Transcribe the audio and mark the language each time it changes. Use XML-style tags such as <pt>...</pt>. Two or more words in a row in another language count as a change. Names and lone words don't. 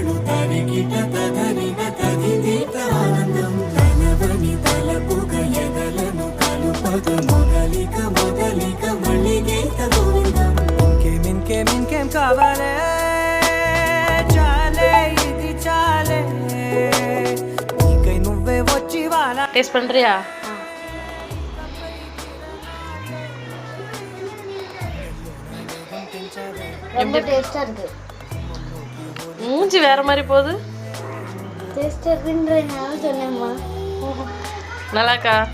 <te>ఇంకేం కావాలే చాలే ఇది చాలే నీకై నువ్వే వచ్చి వాలా.</te> <ta>டேஸ்ட் பண்றியா? ரொம்ப டேஸ்டா இருக்கு. மூஞ்சி வேற மாதிரி போகுது. டேஸ்டா இருக்குன்றதுனால சொன்னேம்மா. நல்லாக்கா?</ta>